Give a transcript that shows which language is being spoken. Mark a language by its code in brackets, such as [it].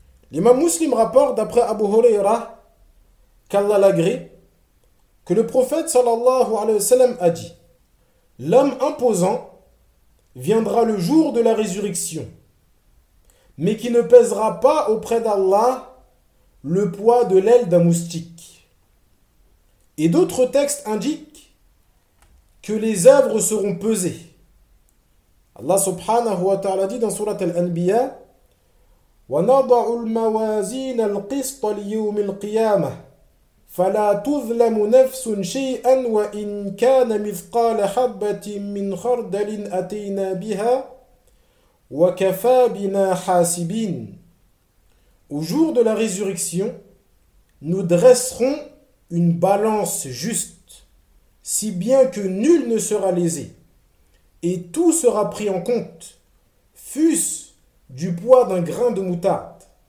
[fr] L'imam Muslim rapporte, d'après Abu Huraira, qu'Allah l'agré, que le prophète sallallahu alayhi wa sallam a dit: l'homme imposant viendra le jour de la résurrection, mais qui ne pèsera pas auprès d'Allah le poids de l'aile d'un moustique. Et d'autres textes indiquent que les œuvres seront pesées. [ar] Allah subhanahu wa ta'ala [fr] dit dans sourate Al-Anbiya: [ar] وَنَضَعُ الْمَوَازِينَ الْقِسْطَ لِيَوْمِ الْقِيَامَةِ فَلَا تُظْلَمُ نَفْسٌ شَيْئًا وَإِنْ كَانَ مِثْقَالَ حَبَّةٍ مِّنْ خَرْدَلٍ أَتَيْنَا بِهَا وَكَفَى بِنَا حَاسِبِينَ. [fr] Au jour de la résurrection, nous dresserons une balance juste, si bien que nul ne sera lésé, et tout sera pris en compte, fût-ce du poids d'un grain de moutarde.